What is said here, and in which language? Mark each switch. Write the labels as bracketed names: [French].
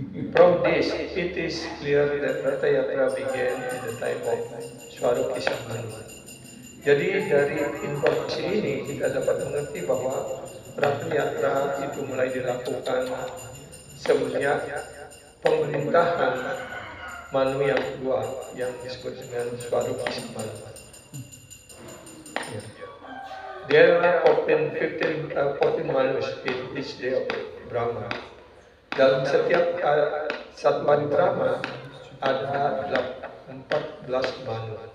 [English] From this, it is clear that Ratha Yatra began in the time of Swarupa Manu. [Indonesian] Jadi dari informasi ini kita dapat mengerti bahwa Ratha Yatra itu mulai dilakukan semenjak pemerintahan Manu yang kedua yang disebut dengan Swarupa Manu. [English] There are 14 Manus in each day of Brahma. [Indonesian] Dalam setiap satu hari Brahma ada 14 Manu.